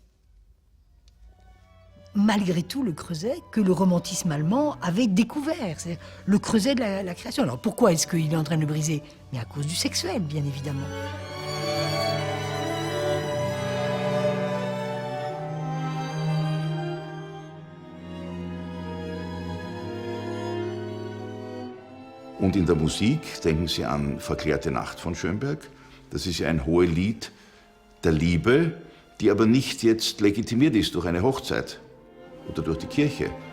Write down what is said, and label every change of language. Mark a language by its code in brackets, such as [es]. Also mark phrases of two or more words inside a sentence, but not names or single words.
[fr] malgré tout le creuset que le romantisme allemand avait découvert, c'est le creuset de la création. Alors pourquoi est-ce qu'il est en train de le briser? Mais à cause du sexuel, bien évidemment. [de] Und in der Musik, denken Sie an Verklärte Nacht von Schönberg. Das ist ja ein Hohelied der Liebe, die aber nicht jetzt legitimiert ist durch eine Hochzeit oder durch die Kirche.